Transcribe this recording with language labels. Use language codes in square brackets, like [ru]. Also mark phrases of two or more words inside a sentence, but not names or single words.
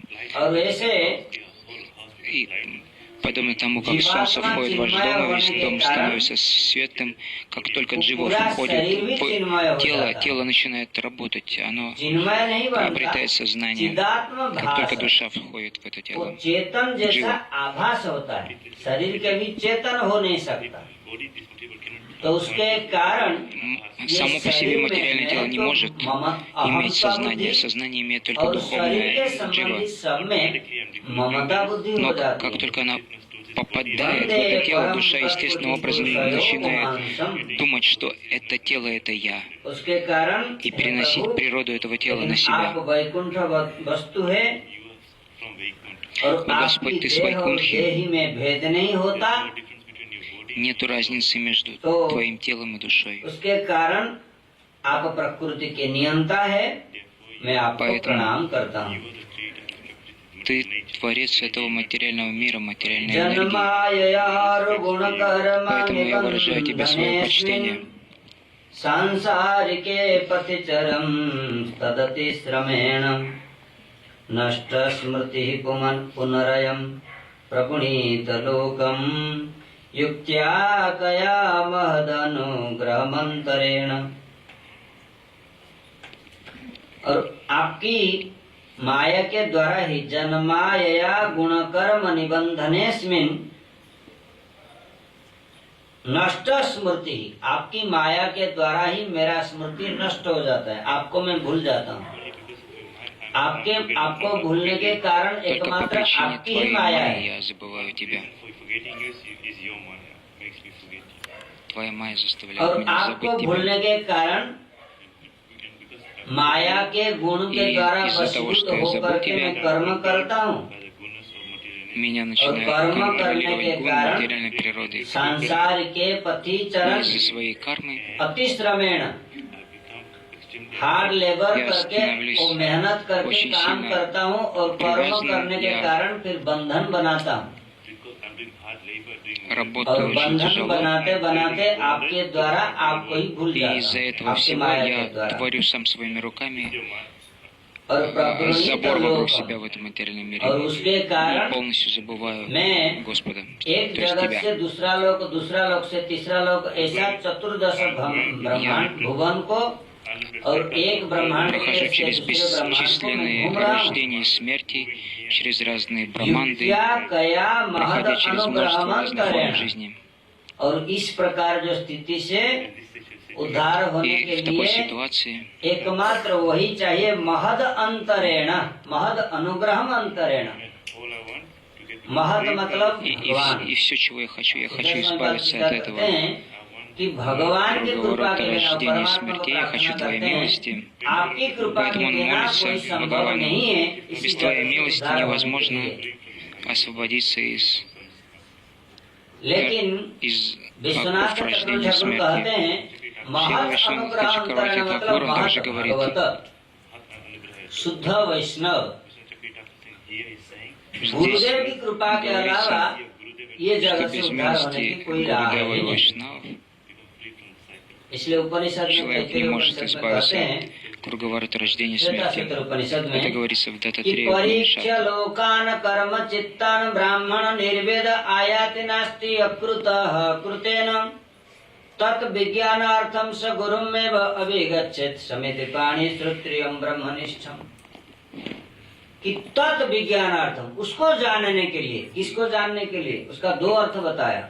[hi] और ऐसे [ru] И подобно тому, как солнце входит в ваш дом, и весь дом становится светлым, как только джива входит в тело начинает работать, оно [hi] चिन्मय नहीं [ru] обретает [hi] बनता, [ru] сознание, [hi] चिदात्म [ru] как только [hi] भास, [ru] душа входит в это [hi] वो [ru] тело. [hi] चेतन जैसा जीवन। आभास होता है, शरीर के भी चेतन हो नहीं सकता, तो उसके कारण [ru] Само по себе материальное тело не может иметь сознание. Сознание имеет только [hi] और शरीर के [ru] духовное джива. [hi] संबंधी सब में ममता बुद्धि हो [ru] Но [hi] जाती [ru] как [hi] है। [ru] только она попадает в это тело, душа естественным образом начинает думать, что это тело — это я, [hi] उसके कारण [ru] и переносить природу этого тела на [hi] आप [ru] себя. [hi] वैकुंठ वस्तु है, और [ru] Но, Господь, [hi] आपकी [ru] Ты с [hi] देह और [ru] Вайкунтхи. [hi] देही में भेद नहीं होता, [ru] Нету разницы между [hi] तो [ru] твоим телом и душой. [hi] उसके कारण आप प्रकृति के नियंता है, मैं आपको [ru] Поэтому [hi] प्रणाम करता हूँ। [ru] Ты творец этого материального мира, материальной энергии. [sa] जन्माययार गुण कर्म [ru] Поэтому я выражаю тебе свое почтение. [sa] सांसारिके पथिचरम तदति श्रमेण नष्ट स्मृति पुनरयम प्रपुनीत लोकम युक्त्या कया महदनुग्रहमंतरेण। [hi] और आपकी माया के द्वारा ही [sa] जन्मायया गुण कर्म निबंधनेस्मिन नष्ट स्मृति, [hi] आपकी माया के द्वारा ही मेरा स्मृति नष्ट हो जाता है, आपको मैं भूल जाता हूँ। आपको भूलने के कारण [ru] Только по [hi] एकमात्र [ru] причине [hi] आपकी ही [ru] твоей [hi] माया [ru] майи [hi] है। [ru] я забываю тебя. Твоя майя заставляет [hi] और [ru] меня [hi] आपको [ru] забыть тебя. [hi] भूलने के कारण माया के गुण के [ru] И [hi] द्वारा [ru] из-за того, [hi] वशीभूत [ru] что я [hi] होकर [ru] забыл [hi] के [ru] тебя, [hi] मैं कर्म करता हूँ, [ru] Меня [hi] और [ru] начинает [hi] कर्म करने [ru] контролировать [hi] के [ru] гун [hi] कारण [ru] материальной природы. [hi] संसार के पति [ru] И [hi] चरण [ru] из-за своей кармы [hi] अतिश्रमेण [en] hard labor [ru] Я [hi] करके [ru] становлюсь [hi] वो मेहनत करके [ru] очень [hi] काम [ru] сильно [hi] करता हूँ, और कर्म [ru] привязанным, [hi] करने के [ru] я [hi] कारण फिर बंधन बनाता हूँ, और [ru] работаю очень [hi] बंधन [ru] тяжело. [hi] बनाते बनाते आपके द्वारा आपको ही भूल [ru] И [hi] जाता [ru] из-за [hi] हूँ, [ru] этого [hi] आपकी [ru] всего [hi] माया के [ru] я [hi] द्वारा। [ru] творю сам своими руками [hi] और प्रपुनीत [ru] забор вокруг [hi] लोक, [ru] себя в этом материальном мире. [hi] और उसके [ru] И [hi] कारण [ru] полностью забываю [hi] मैं [ru] Господа, [hi] एक [ru] то есть [hi] जगत [ru] тебя. [hi] से दूसरा लोक से तीसरा लोक, ऐसा चतुर्दश ब्रह्मांड भुवन को, और एक ब्रह्मांड [ru] Прохожу [hi] से [ru] через [hi] दूसरे ब्रह्मांड को मैं [ru] бесчисленные [hi] घूम रहा हूँ। [ru] рождения и смерти, через разные браманды, [sa] युक्त्या कया महद [ru] проходя через множество разных форм [sa] अनुग्रहमंतरेण। [ru] жизни. [hi] और इस प्रकार जो स्थिति से उद्धार होने [ru] И [hi] के [ru] в такой [hi] लिए [ru] ситуации [hi] एकमात्र वही चाहिए, [sa] महद अंतरेण, महद अनुग्रहम अंतरेण। [hi] महद मतलब भगवान। [ru] и все, чего я хочу [hi] इसमें [ru] избавиться [hi] बात [ru] от [hi] करते [ru] этого [hi] हैं कि भगवान की कृपा के बिना, [ru] рождения и [hi] परमात्मा को [ru] смерти, я хочу [hi] प्रार्थना [ru] Твоей [hi] करते हैं, [ru] милости. [hi] आपकी कृपा के [ru] Поэтому он [hi] बिना [ru] молится [hi] कोई संभव [ru] Бхагавану. [hi] नहीं है, इसी [ru] Без Твоей [hi] जगत से [ru] милости [hi] उद्धार होने के [ru] невозможно [hi] लिए। [ru] освободиться [hi] लेकिन [ru] из [hi] विश्वनाथ [ru] оков [hi] चक्रवर्ती [ru] рождения и [hi] ठाकुर कहते [ru] смерти. [hi] हैं [sa] महत् अनुग्रह अंतरेण [hi] मतलब महत् भगवत शुद्ध वैष्णव। गुरुदेव की कृपा के अलावा ये [ru] Что [hi] जगत से [ru] без [hi] उद्धार होने की [ru] милости [hi] कोई राह [ru] Гурудева и [hi] नहीं है। [ru] Вайшнав [hi] इसलिए उपनिषद में [ru] человек не [hi] तैत्तिरीय [ru] может [hi] उपनिषद में [ru] избавиться [hi] कहते हैं, [ru] от круговорота рождения и [hi] श्वेता [ru] смерти. [hi] क्षेत्र उपनिषद [ru] Это [hi] में [ru] говорится в [hi] कि [ru] Дататрея [sa] परीक्ष [ru] उपнишад. [sa] लोकान कर्म चित्तान ब्राह्मण निर्वेद आयाति नास्ति अकृतः कृतेन तत् विज्ञानार्थम स गुरुमेव अभिगच्छेत समिति पाणि श्रोत्रियम ब्रह्मनिष्ठम। [hi] कि [sa] तत् विज्ञानार्थम, [hi] उसको जानने के लिए, किसको जानने के लिए, उसका दो अर्थ बताया।